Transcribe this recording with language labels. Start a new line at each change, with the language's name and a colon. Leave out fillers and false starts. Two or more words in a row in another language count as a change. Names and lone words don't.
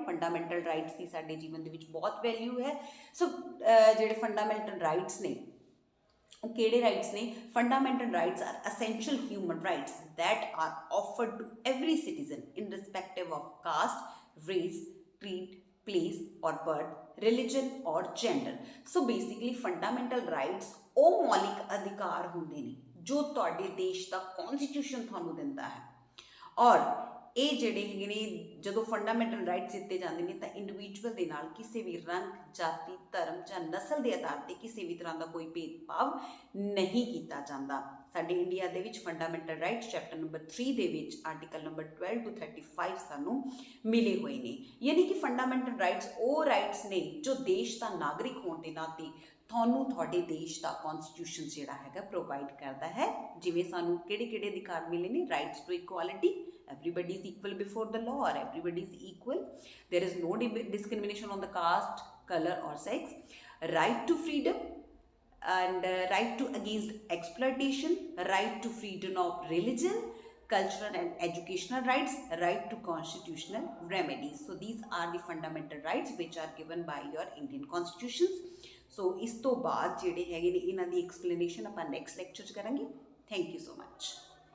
English: fundamental rights
Punjabi: ਦੀ ਸਾਡੇ ਜੀਵਨ ਦੇ ਵਿੱਚ ਬਹੁਤ ਵੈਲਿਊ ਹੈ। ਸੋ ਜਿਹੜੇ
English: fundamental rights
Punjabi: ਨੇ ਉਹ ਕਿਹੜੇ ਰਾਈਟਸ ਨੇ?
English: fundamental rights are essential human rights that are offered to every citizen irrespective of caste, race, creed, place or birth, religion or gender। so basically fundamental rights
Punjabi: ਉਹ ਮੌਲਿਕ ਅਧਿਕਾਰ ਹੁੰਦੇ ਨੇ ਜੋ ਤੁਹਾਡੇ ਦੇਸ਼ ਦਾ ਕੌਨਸਟੀਟਿਊਸ਼ਨ ਤੁਹਾਨੂੰ ਦਿੰਦਾ ਹੈ। ਔਰ ਇਹ ਜਿਹੜੇ ਹੈਗੇ ਨੇ, ਜਦੋਂ
English: fundamental rights
Punjabi: ਦਿੱਤੇ ਜਾਂਦੇ ਨੇ ਤਾਂ ਇੰਡੀਵਿਜੂਅਲ ਦੇ ਨਾਲ ਕਿਸੇ ਵੀ ਰੰਗ, ਜਾਤੀ, ਧਰਮ ਜਾਂ ਨਸਲ ਦੇ ਆਧਾਰ 'ਤੇ ਕਿਸੇ ਵੀ ਤਰ੍ਹਾਂ ਦਾ ਕੋਈ ਭੇਦਭਾਵ ਨਹੀਂ ਕੀਤਾ ਜਾਂਦਾ। ਸਾਡੇ ਇੰਡੀਆ ਦੇ ਵਿੱਚ
English: fundamental rights chapter number 3
Punjabi: ਦੇ ਵਿੱਚ
English: article number 12 to 35
Punjabi: ਸਾਨੂੰ ਮਿਲੇ ਹੋਏ ਨੇ। ਯਾਨੀ ਕਿ
English: fundamental rights
Punjabi: ਉਹ ਰਾਈਟਸ ਨੇ ਜੋ ਦੇਸ਼ ਦਾ ਨਾਗਰਿਕ ਹੋਣ ਦੇ ਨਾਤੇ ਤੁਹਾਨੂੰ ਤੁਹਾਡੇ ਦੇਸ਼ ਦਾ ਕੌਨਸਟੀਟਿਊਸ਼ਨ ਜਿਹੜਾ ਹੈਗਾ ਪ੍ਰੋਵਾਈਡ ਕਰਦਾ ਹੈ। ਜਿਵੇਂ ਸਾਨੂੰ ਕਿਹੜੇ ਕਿਹੜੇ ਅਧਿਕਾਰ ਮਿਲੇ ਨੇ?
English: rights to equality, everybody is equal before the law or everybody is equal, there is no discrimination on the caste, color or sex, right to freedom and right to against exploitation, right to freedom of religion, cultural and educational rights, right to constitutional remedies। so these are the fundamental rights which are given by your Indian constitutions।
Punjabi: so ਇਸ ਤੋਂ ਬਾਅਦ ਜਿਹੜੇ ਹੈਗੇ ਨੇ ਇਹਨਾਂ ਦੀ ਐਕਸਪਲੇਨੇਸ਼ਨ ਆਪਾਂ
English: next lecture
Punjabi: 'ਚ ਕਰਾਂਗੇ।
English: thank you so much.